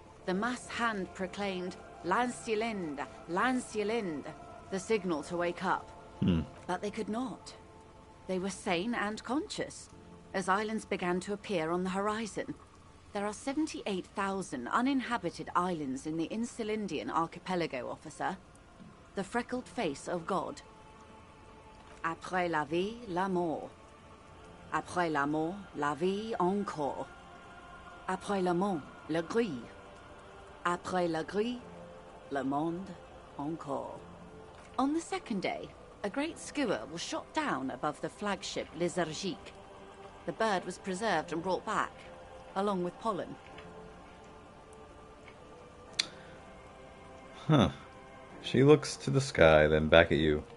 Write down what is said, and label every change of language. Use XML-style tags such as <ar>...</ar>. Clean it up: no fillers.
<en>The mass hand proclaimed, "Lancielinde, Lancielinde," the signal to wake up. But they could not. They were sane and conscious, as islands began to appear on the horizon. There are 78,000 uninhabited islands in the Insulindian archipelago, officer. The freckled face of God.</en> <fr>Après la vie, la mort. Après la mort, la vie encore. Après la mort, la grille. Après la grille, le monde encore.</fr> <en>On the second day, a great skua was shot down above the flagship Lysergique. The bird was preserved and brought back, along with pollen. Huh. She looks to the sky, then back at you.</en>